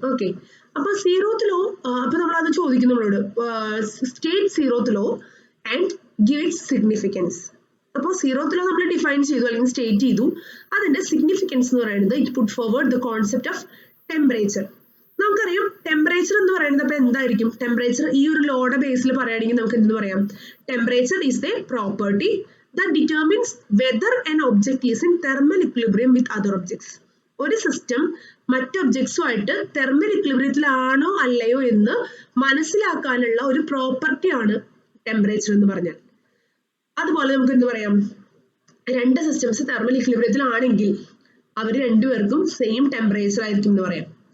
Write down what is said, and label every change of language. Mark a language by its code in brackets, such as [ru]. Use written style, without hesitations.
[ml] Okay, അപ്പൊ zeroth law, അപ്പൊ നമ്മൾ അത് ചോദിക്കും നമ്മളോട്, [en] State zeroth law and give its significance. [ml] അപ്പോൾ സീറോത്ത് ലോ നമ്മൾ ഡിഫൈൻ ചെയ്തു അല്ലെങ്കിൽ സ്റ്റേറ്റ് ചെയ്തു. അതിന്റെ സിഗ്നിഫിക്കൻസ് എന്ന് പറയുന്നത് [en] It put forward the concept of temperature. [ml] നമുക്കറിയാം ടെമ്പറേച്ചർ എന്ന് പറയുന്നത് അപ്പൊ എന്തായിരിക്കും? ടെമ്പറേച്ചർ ഈ ഒരു ലോയുടെ ബേസിൽ പറയുകയാണെങ്കിൽ നമുക്ക് എന്തെന്ന് പറയാം? [en] Temperature is the property that determines whether an object is in thermal equilibrium with other objects. [ml] ഒരു സിസ്റ്റം മറ്റ് ഒബ്ജക്ട്സുമായിട്ട് തെർമൽ ഇക്വിലിബ്രിയത്തിലാണോ അല്ലയോ എന്ന് മനസ്സിലാക്കാനുള്ള ഒരു പ്രോപ്പർട്ടിയാണ് ടെമ്പറേച്ചർ എന്ന് പറഞ്ഞാൽ. അതുപോലെ നമുക്ക് എന്ത് പറയാം? രണ്ട് സിസ്റ്റംസ് തെർമൽ ഇക്വിലിബ്രിയത്തിലാണെങ്കിൽ അവർ രണ്ടുപേർക്കും സെയിം ടെമ്പറേച്ചർ ആയിരിക്കും എന്ന് പറയാം.